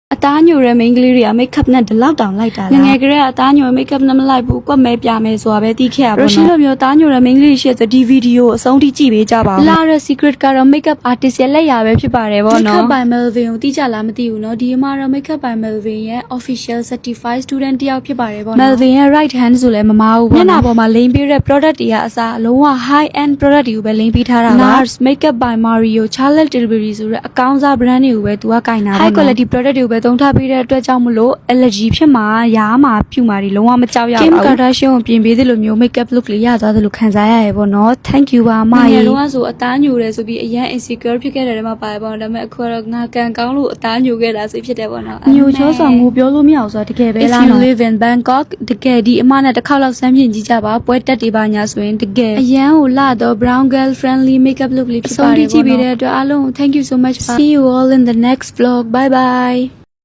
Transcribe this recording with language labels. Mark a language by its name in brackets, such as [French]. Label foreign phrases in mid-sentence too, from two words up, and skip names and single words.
[Burmese] အသားညိုတဲ့ main ကလေးတွေက makeup နဲ့ဒီလောက်တောင်လိုက်တာလားငယ်ကလေးကအသားညို makeup နဲ့မလိုက်ဘူးကွက်မဲပြမယ်ဆိုတာပဲသိခဲ့ရပါတော့ရှင်လိုမျိုးသားညိုတဲ့ main ကလေးရှိတဲ့ဒီဗီဒီယိုအဆုံးထိကြည့်ပေးကြပါဦးလာတဲ့ secret ကတော့ [English] makeup artist [Burmese] ရဲ့လက်ရာပဲဖြစ်ပါတယ်ဗောနော် makeup by Melvin ကိုသိ ကြလားမသိဘူးနော်ဒီမှာတော့ makeup by Melvin ရဲ့ [English] official certified student [Burmese] တယောက်ဖြစ်ပါတယ်ဗောနော် Melvin ရဲ့ [English] right hand [Burmese] ဆိုလည်းမမားဘူးဗောမျက်နှာပေါ်မှာလိမ့်ပေးတဲ့ product တွေကအစားအလုံးဝ [English] high end product [Burmese] တွေကိုပဲလိမ့်ပေးထားတာပါ NARS makeup by Mario Charlotte Tilbury ဆိုတဲ့အကောင်းစား brand တွေကိုပဲသူကကင်တာ [English] high quality product [Burmese] တွေကိုပဲသုံးထားပေးတဲ့အတွက်ကြောင့်မလို့ allergy ဖြစ်မှာရားမှာဖြူမှာတွေလုံးဝမကြောက်ရပါဘူး Kim Kardashian ကိုပြင်ပေးသလိုမျိုး [English] makeup look [Burmese] လေးရသွားသလိုခံစားရရပေါ့နော် [English] thank you [Burmese] ပါအမရေငယ်တော့ဆိုအသားညိုတယ်ဆိုပြီးအရင် insecure ဖြစ်ခဲ့တယ်မှာပါတယ်ပေါ့ဒါပေမဲ့အခုတော့ငါကန်ကောင်းလို့အသားညိုခဲ့တာဆိုဖြစ်တယ်ပေါ့နော်ညိုချောဆောင်ငိုပြောလို့မရအောင်ဆိုတာတကယ်ပဲလားနော် [English] If you live in Bangkok [Burmese] တကယ်ဒီအမနဲ့တစ်ခေါက်လောက်စမ်းပြင်ကြည့်ကြပါပွဲတက်တွေပါညာဆိုရင်တကယ်အရန်ကိုလာတော့ [English] brown girl friendly makeup look [Burmese] လေးဖြစ်ပါတယ်ပေါ့နော်ဆုံးဖြတ်ကြည့်ပေးတဲ့အတွက်အားလုံး [English] thank you so much see you all in the next vlog bye bye